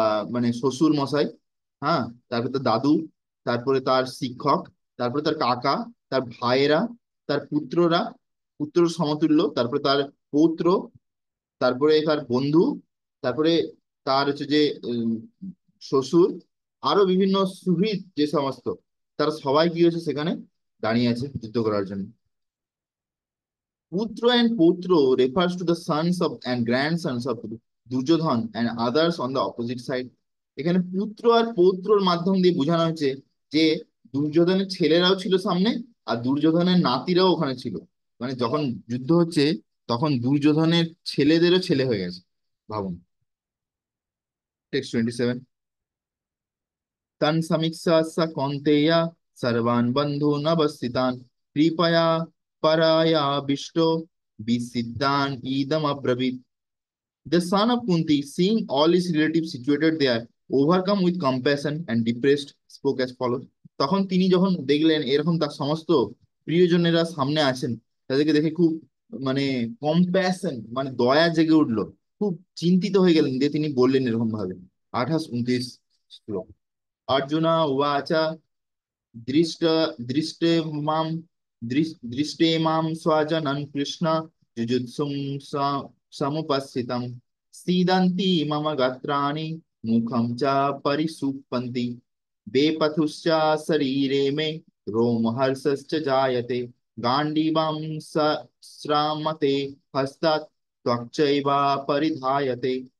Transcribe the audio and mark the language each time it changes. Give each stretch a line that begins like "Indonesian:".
Bangla: মানে শ্বশুর মশাই, হ্যাঁ, তারপরে তার দাদু, তারপরে তার শিক্ষক, তারপরে তার কাকা, তার ভাইয়েরা, তার পুত্ররা, পুত্র সমতুল্য, তারপরে তার পৌত্র, তারপরে তার বন্ধু, তারপরে তার হচ্ছে যে শ্বশুর, আরো বিভিন্ন সুহৃদ যে সমস্ত, তারা সবাই কি হয়েছে সেখানে দাঁড়িয়ে আছে যুদ্ধ করার জন্য।
English: পুত্র and পৌত্র refers to the sons of and grandsons of Duryodhana and others on the opposite side.
Bangla: এখানে পুত্র আর পৌত্রর মাধ্যম দিয়ে বোঝানো হয়েছে যে দুর্যোধনের ছেলেরাও ছিল সামনে, আর দুর্যোধনের নাতিরাও ওখানে ছিল। মানে যখন যুদ্ধ হচ্ছে তখন দুর্যোধনের ছেলেদেরও ছেলে হয়ে গেছে, ভাবুন। টেক্সট 27।
Sanskrit: तन् समीक्षा स कौन्तेय सर्वान् बन्धून् अवस्थितान् कृपया परायाविष्टो विसिद्धान् idam.
English: The son of Kunti, seeing all his relatives situated there, overcome with compassion and depressed, spoke as follows.
Bangla: তখন তিনি যখন দেখলেন এরকম তার সমস্ত প্রিয়জনেরা সামনে আছেন, তাদেরকে দেখে খুব মানে কম্প্যাশন মানে দয়া জেগে উঠলো, খুব চিন্তিত হয়ে গেলেন, দিয়ে তিনি বললেন এরকম ভাবে। 28-29 শ্লোক।
Sanskrit: अर्जुन उवाच दृष्ट दृष्टे मां दृष्टे मां स्वजनं कृष्ण जुजुत्सुं समुपस्थितं सीदन्ति मम गात्राणि मुखं च परिसुप्पन्ति वेपथुश्च शरीरे मे रोमहर्षश्च जायते गाण्डीवं श्रामते हस्तात् त्वक्चैव परिधायते।